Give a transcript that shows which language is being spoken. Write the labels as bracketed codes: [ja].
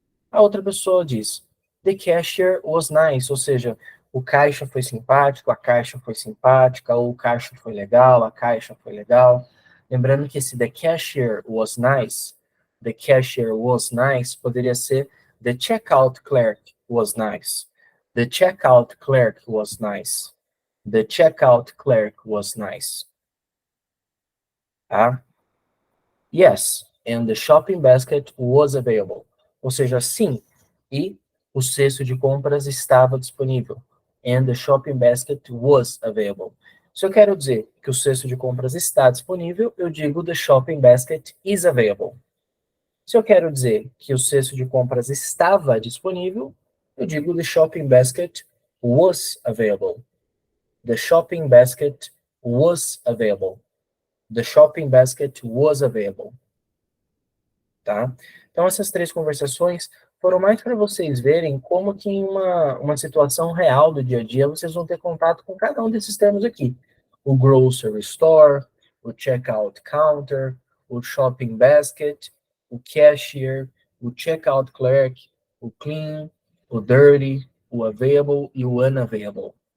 [pt] A outra pessoa diz, [en] the cashier was nice. [pt] Ou seja, o caixa foi simpático, a caixa foi simpática, ou o caixa foi legal, a caixa foi legal. Lembrando que esse [en] the cashier was nice, [pt] poderia ser [en] the checkout clerk was nice. The checkout clerk was nice. The checkout clerk was nice. Tá? Yes, and the shopping basket was available. [pt] Ou seja, sim, e o cesto de compras estava disponível. [en] And the shopping basket was available. [pt] Se eu quero dizer que o cesto de compras está disponível, eu digo [en] the shopping basket is available. [pt] Se eu quero dizer que o cesto de compras estava disponível, eu digo [en] the shopping basket was available. The shopping basket was available. The shopping basket was available. [pt] Tá? Então, essas três conversações foram mais para vocês verem como que em uma situação real do dia a dia vocês vão ter contato com cada um desses termos aqui. O grocery store, o checkout counter, o shopping basket, o cashier, o checkout clerk, o clean, o dirty, o available e o unavailable.